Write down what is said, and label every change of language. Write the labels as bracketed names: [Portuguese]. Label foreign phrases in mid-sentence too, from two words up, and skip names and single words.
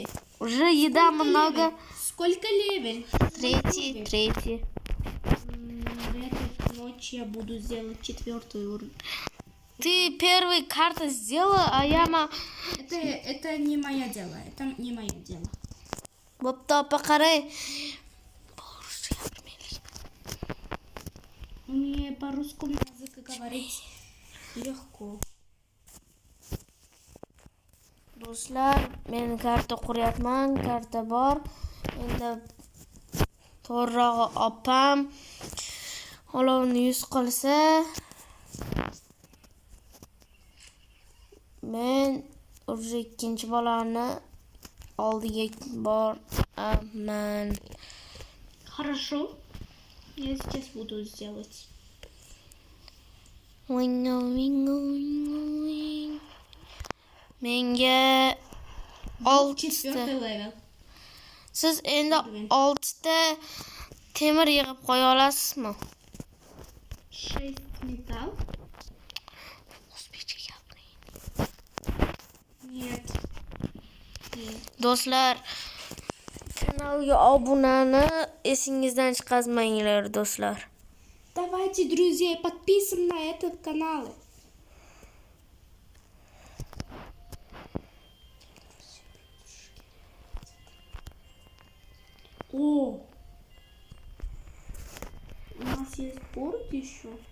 [Russian] Уже еда много. Сколько левель? Третий. Эту ночь я буду сделать 4 уровень. Ты первый карту сделала, а я Это не мое дело. Это не мое дело. [Uzbek] Bo'pti, qarang. [Russian] Мне по-русскому языку говорить легко. [Uzbek] Do'stlar, men karta quryapman, karta bor. Endi to'g'rirog'i opam olovni yuz qilsa, men уже ikkinchi bolani oldiga boraman. [Russian] Хорошо. Я сейчас буду сделать. [Uzbek] Menga 6 ta. Level. Siz endi 6 ta temir yig'ib qo'ya olasizmi? [Russian] 6 металл. Нет. [Uzbek] Do'stlar, Kanalga obunani esingizdan chiqazmanglar do'stlar. [Russian] Давайте, друзья, подписываем на этот канал. О! У нас есть борт еще.